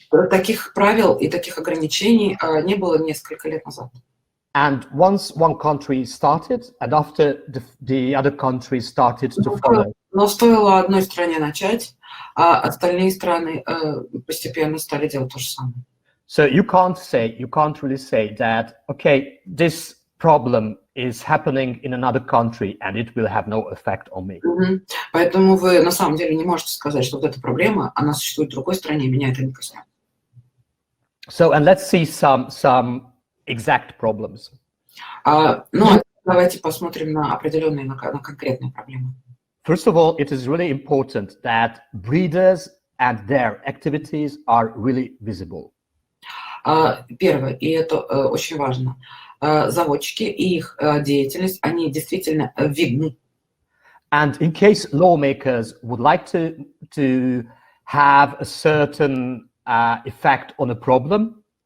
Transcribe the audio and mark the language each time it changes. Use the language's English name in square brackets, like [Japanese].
[Russian] Таких правил и таких ограничений не было несколько лет назад. [English] And once one country started, and after the other countries started to follow. [Russian] Но стоило одной стране начать, а остальные страны постепенно стали делать то же самое. [English] So you can't really say that, okay, this problem is happening in another country and it will have no effect on me. [Russian] Поэтому вы на самом деле не можете сказать, что вот эта проблема, она существует в другой стране, меня это не коснется. [English] So, and let's see some exact problems. [Russian] Ну, давайте посмотрим на определенные, на конкретные проблемы. [English] First of all, it is really important that breeders and their activities are really visible. [Russian] Первое, и это очень важно, заводчики и их деятельность, они действительно видны. [English] And in case lawmakers would like to have a certain effect on a problem,